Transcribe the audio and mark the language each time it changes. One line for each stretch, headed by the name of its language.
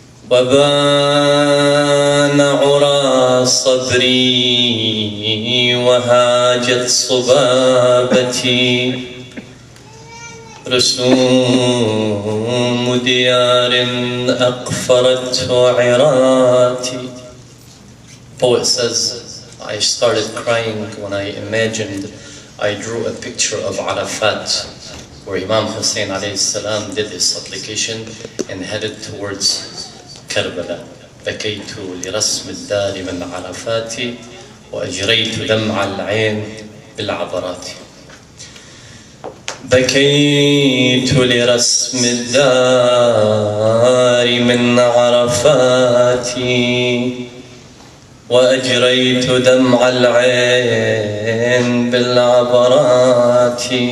Arabic: وبان عرى صبري وهاجت صبابتي، رسوم ديار أقفرته عراتي.
English: Poet says, I started crying when I imagined I drew a picture of Arafat, where Imam Hussein alayhi salam did his supplication and headed towards Karbala.
Arabic: بكيت لرسم الدار من عرفاتي، وأجريت دمع العين بالعبرات. بكيت لرسم الدار من عرفاتي، وأجريت دمع العين بالعبرات،